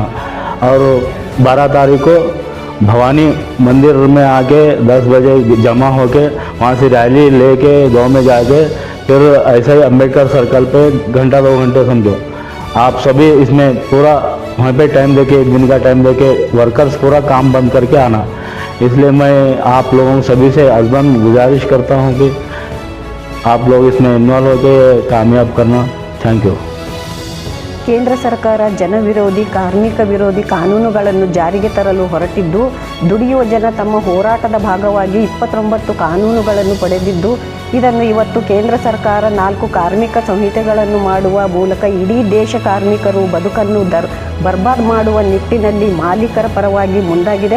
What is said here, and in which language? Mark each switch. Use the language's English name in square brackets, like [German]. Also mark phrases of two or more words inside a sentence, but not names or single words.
[Hindi] और 12 तारीख को भवानी मंदिर में आके 10 बजे जमा होके वहाँ से रैली लेके गांव में जाके फिर ऐसा ही अम्बेडकर सर्कल पे घंटा 2 घंटे समझो आप सभी इसमें पूरा वहाँ पे टाइम देके 1 दिन का टाइम देके वर्कर्स पूरा काम बंद करके आना। इसलिए मैं आप लोगों सभी से अज़मन गुजारिश करता हूँ कि आप लोग इसमें इन्वॉल्व होकर कामयाब करना। [English] thank you. [Kannada] ಕೇಂದ್ರ ಸರ್ಕಾರ ಜನವಿರೋಧಿ ಕಾರ್ಮಿಕ ವಿರೋಧಿ ಕಾನೂನುಗಳನ್ನು ಜಾರಿಗೆ ತರಲು ಹೊರಟಿದ್ದು, ದುಡಿಯುವ ಜನ ತಮ್ಮ ಹೋರಾಟದ ಭಾಗವಾಗಿ 29 ಕಾನೂನುಗಳನ್ನು ಪಡೆದಿದ್ದು, ಇದನ್ನು ಇವತ್ತು ಕೇಂದ್ರ ಸರ್ಕಾರ 4 ಕಾರ್ಮಿಕ ಸಂಹಿತೆಗಳನ್ನು ಮಾಡುವ ಮೂಲಕ ಇಡೀ ದೇಶ ಕಾರ್ಮಿಕರು ಬದುಕನ್ನು ಬರ್ಬಾದ್ ಮಾಡುವ ನಿಟ್ಟಿನಲ್ಲಿ ಮಾಲೀಕರ ಪರವಾಗಿ ಮುಂದಾಗಿದೆ.